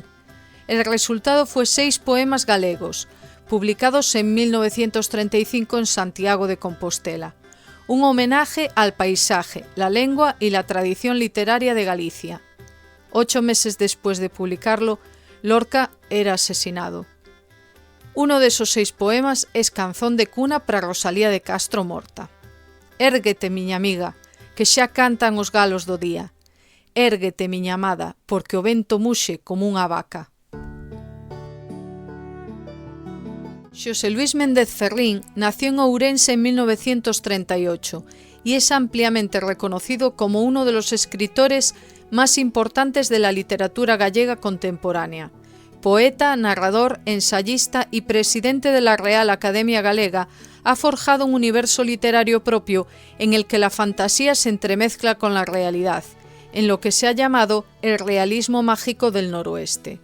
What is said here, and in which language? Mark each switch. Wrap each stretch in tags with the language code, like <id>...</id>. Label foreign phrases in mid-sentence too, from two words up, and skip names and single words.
<es>El resultado fue 6 poemas galegos, publicados en 1935 en Santiago de Compostela. Un homenaje al paisaje, la lengua y la tradición literaria de Galicia. 8 meses después de publicarlo, Lorca era asesinado. Uno de esos 6 poemas es Canzón de cuna para Rosalía de Castro morta.</es> <gl>Érguete, miña amiga, que xa cantan os galos do día. Érguete, miña amada, porque o vento muxe como unha vaca.</gl> <es>Xosé Luis Méndez Ferrín nació en Ourense en 1938 y es ampliamente reconocido como uno de los escritores más importantes de la literatura gallega contemporánea. Poeta, narrador, ensayista y presidente de la Real Academia Galega, ha forjado un universo literario propio en el que la fantasía se entremezcla con la realidad, en lo que se ha llamado el realismo mágico del noroeste.</es>